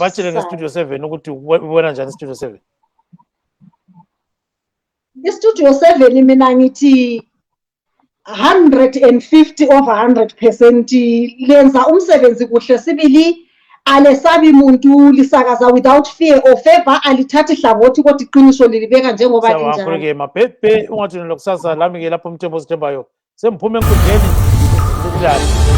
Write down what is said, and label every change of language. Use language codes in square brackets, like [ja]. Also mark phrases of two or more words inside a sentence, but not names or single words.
[nd] Batshele ngestudio 7 ukuthi ubona njani istudio 7. Istudio 7 mina ngithi 150 over 100% lenza umsebenzi kuhle sibili. Alesabi muntu lisakaza [en] without fear or favor, [nd] alithathi hlangothi kodwa iqiniso lilibeka njengoba linjalo. Siyabonga mabhebhe ungathi lokusasa lami ke lapho umthembo sithembayo. Semphume enkundleni.